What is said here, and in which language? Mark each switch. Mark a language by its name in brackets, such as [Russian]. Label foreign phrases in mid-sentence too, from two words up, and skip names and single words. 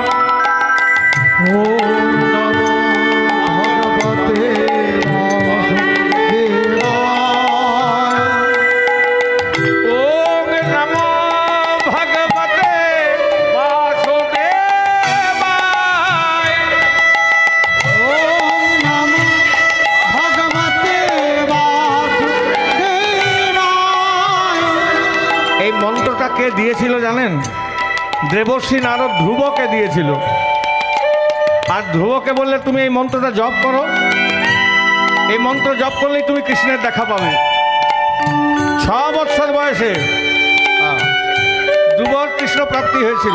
[Sanskrit] ओम नमो भगवते वासुदेवाय। ओम नमो भगवते वासुदेवाय। ओम नमो भगवते वासुदेवाय। [Bangla] এই মন্ত্রটা কে দিয়েছিল জানেন? দেবর্ষি নারদ ধ্রুবকে দিয়েছিল। আর ধ্রুবকে বললে তুমি এই মন্ত্রটা জপ করো, এই মন্ত্র জপ করলেই তুমি কৃষ্ণের দেখা পাবে। 6 বৎসর বয়সে ধ্রুবর কৃষ্ণ প্রাপ্তি হয়েছিল।